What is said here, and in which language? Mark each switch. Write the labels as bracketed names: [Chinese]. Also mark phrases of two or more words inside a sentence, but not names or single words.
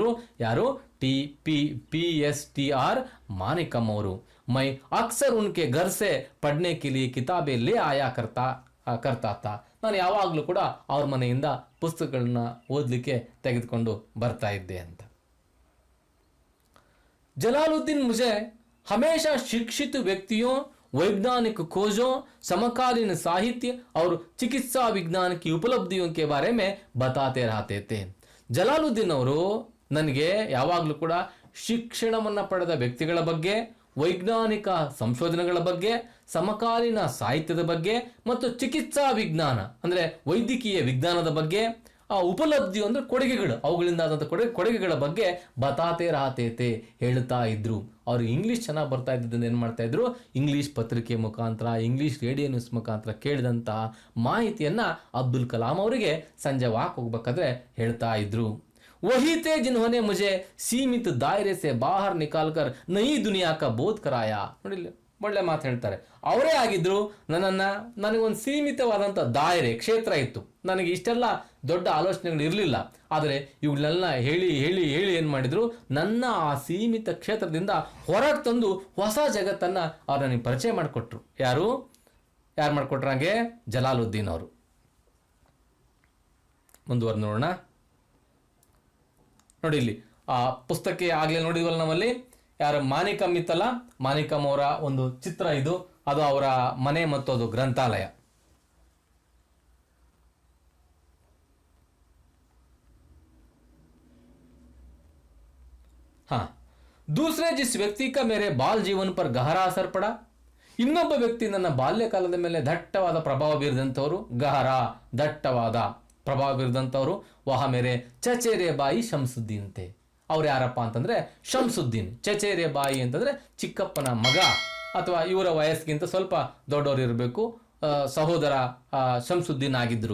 [Kannada] ಯಾರು? PSTR ಮಾನಿಕಂ ಅವರು. [Hindi] मैं अक्सर उनके घर से पढ़ने के लिए किताबें ले आया करता था. [Kannada] ನಾನು ಯಾವಾಗಲೂ ಕೂಡ ಅವ್ರ ಮನೆಯಿಂದ ಪುಸ್ತಕಗಳನ್ನ ಓದಲಿಕ್ಕೆ ತೆಗೆದುಕೊಂಡು ಬರ್ತಾ ಇದ್ದೆ ಅಂತ. [Hindi] जलालुद्दीन मुझे हमेशा शिक्षित व्यक्तियों, वैज्ञानिक खोजों, समकालीन साहित्य और चिकित्सा विज्ञान की उपलब्धियों के बारे में बताते रहते थे. [Kannada] ಜಲಾಲುದ್ದೀನ್ ಅವರು ನನಗೆ ಯಾವಾಗಲೂ ಕೂಡ ಶಿಕ್ಷಣವನ್ನು ಪಡೆದ ವ್ಯಕ್ತಿಗಳ ಬಗ್ಗೆ, ವೈಜ್ಞಾನಿಕ ಸಂಶೋಧನೆಗಳ ಬಗ್ಗೆ, ಸಮಕಾಲೀನ ಸಾಹಿತ್ಯದ ಬಗ್ಗೆ ಮತ್ತು ಚಿಕಿತ್ಸಾ ವಿಜ್ಞಾನ ಅಂದರೆ ವೈದ್ಯಕೀಯ ವಿಜ್ಞಾನದ ಬಗ್ಗೆ, ಆ ಉಪಲಬ್ಧಿ ಅಂದರೆ ಕೊಡುಗೆಗಳು, ಅವುಗಳಿಂದ ಆದಂಥ ಕೊಡುಗೆಗಳ ಬಗ್ಗೆ [Hindi] बताते रहते थे [Kannada] ಹೇಳ್ತಾ ಇದ್ರು. ಅವರು ಇಂಗ್ಲೀಷ್ ಚೆನ್ನಾಗಿ ಬರ್ತಾ ಇದ್ದಿದ್ದರಿಂದ ಏನು ಮಾಡ್ತಾ ಇದ್ರು? ಇಂಗ್ಲೀಷ್ ಪತ್ರಿಕೆ ಮುಖಾಂತರ, [English] English radio news [Kannada] ಮುಖಾಂತರ ಕೇಳಿದಂತಹ ಮಾಹಿತಿಯನ್ನು ಅಬ್ದುಲ್ ಕಲಾಂ ಅವರಿಗೆ ಸಂಜೆ ವಾಕ್ ಹೋಗ್ಬೇಕಾದ್ರೆ ಹೇಳ್ತಾ ಇದ್ರು. [Hindi] वही थे जिन्होंने मुझे सीमित दायरे से बाहर निकालकर नई दुनिया का बोध कराया. [Kannada] ನೋಡಿ, ಒಳ್ಳೆ ಮಾತು ಹೇಳ್ತಾರೆ. ಅವರೇ ಆಗಿದ್ರು. ನನಗೊಂದು ಸೀಮಿತವಾದಂಥ ದಾಯರೆ, ಕ್ಷೇತ್ರ ಇತ್ತು. ನನಗೆ ಇಷ್ಟೆಲ್ಲ ದೊಡ್ಡ ಆಲೋಚನೆಗಳು ಇರಲಿಲ್ಲ. ಆದರೆ ಇವುಗಳನ್ನೆಲ್ಲ ಹೇಳಿ ಹೇಳಿ ಹೇಳಿ ಏನು ಮಾಡಿದ್ರು? ನನ್ನ ಆ ಸೀಮಿತ ಕ್ಷೇತ್ರದಿಂದ ಹೊರಗೆ ತಂದು ಹೊಸ ಜಗತ್ತನ್ನು ಅವ್ರು ನನಗೆ ಪರಿಚಯ ಮಾಡಿಕೊಟ್ರು. ಯಾರು ಮಾಡಿಕೊಟ್ರಂಗೆ? ಜಲಾಲುದ್ದೀನ್ ಅವರು. ಮುಂದುವರೆದು ನೋಡೋಣ. ನೋಡಿ, ಇಲ್ಲಿ ಆ ಪುಸ್ತಕ ಆಗಲೇ ನೋಡಿದ್ವಲ್ಲ ನಮ್ಮಲ್ಲಿ, ಯಾರು ಮಾನಿಕಂ ಇತ್ತಲ್ಲ, ಮಾನಿಕಂ ಅವರ ಒಂದು ಚಿತ್ರ ಇದು. ಅದು ಅವರ ಮನೆ ಮತ್ತು ಅದು ಗ್ರಂಥಾಲಯ. [Hindi] हाँ, दूसरे जिस व्यक्ति का मेरे बाल जीवन पर गहरा असर पड़ा, [Kannada] ಇನ್ನೊಬ್ಬ ವ್ಯಕ್ತಿ ನನ್ನ ಬಾಲ್ಯಕಾಲದ ಮೇಲೆ ದಟ್ಟವಾದ ಪ್ರಭಾವ ಬೀರಿದಂಥವರು, ದಟ್ಟವಾದ ಪ್ರಭಾವ ಬೀರಿದಂಥವರು, [Hindi] वह मेरे चचेरे भाई शंसुद्दीन थे. [Kannada] ಅವ್ರು ಯಾರಪ್ಪ ಅಂತಂದ್ರೆ ಶಂಸುದ್ದೀನ್. [Hindi] चचेरे भाई [Kannada] ಅಂತಂದ್ರೆ ಚಿಕ್ಕಪ್ಪನ ಮಗ ಅಥವಾ ಇವರ ವಯಸ್ಸಿಗಿಂತ ಸ್ವಲ್ಪ ದೊಡ್ಡವರು ಇರಬೇಕು, ಸಹೋದರ ಶಂಸುದ್ದೀನ್ ಆಗಿದ್ರು.